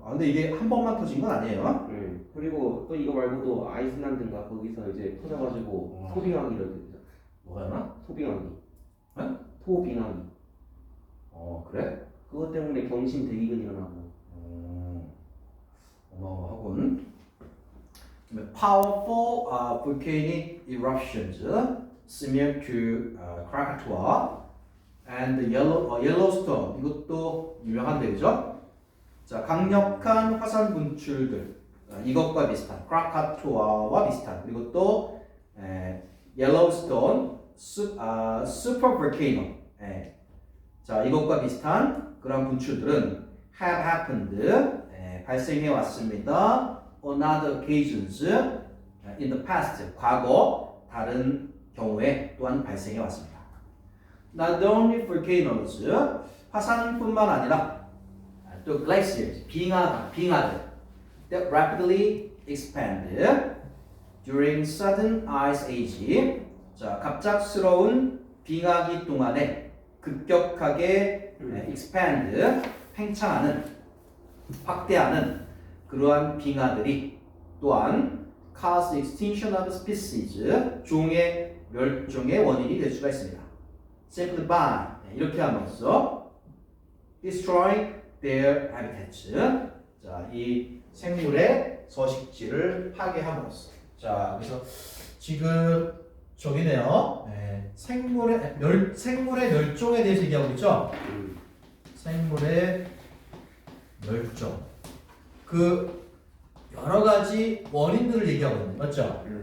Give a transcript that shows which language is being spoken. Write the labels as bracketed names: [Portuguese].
[Korean] 근데 이게 한 번만 터진 건 아니에요? 그리고 또 이거 말고도 아이슬란드인가 거기서 이제 터져가지고 토빙하기를 되죠. 뭐가나? 토빙하기. 응? 토빙하기. 그래? 그것 때문에 경신 대기근 일어나고. 어마어마하군. [English] Powerful volcanic eruptions similar to Krakatoa and Yellowstone, [Korean] 이것도 유명한데 그죠? 자, 강력한 화산 분출들, 이것과 비슷한 크라카토아와 비슷한, 그리고 또 옐로우스톤 슈퍼 볼케이노, 자 이것과 비슷한 그런 분출들은 [English] have happened, [Korean] 발생해 왔습니다. [English] On other occasions in the past, [Korean] 과거 다른 경우에 또한 발생해 왔습니다. [English] Not only volcanoes, [Korean] 화산뿐만 아니라 또 [English] glaciers, [Korean] 빙하들 [English] that rapidly expand during sudden ice age. [Korean] 자, 갑작스러운 빙하기 동안에 급격하게 expand, 팽창하는, 확대하는 그러한 빙하들이 또한 [English] cause extinction of species, [Korean] 종의 멸종의 원인이 될 수가 있습니다. [English] Simply by, [Korean] 이렇게 함으로써 [English] destroy their habitats. [Korean] 자, 이 생물의 서식지를 파괴함으로써. 자, 그래서 지금 저기네요. 생물의 멸종에 대해서 얘기하고 있죠. 생물의 멸종. 그 여러 가지 원인들을 얘기하고 있는, 맞죠?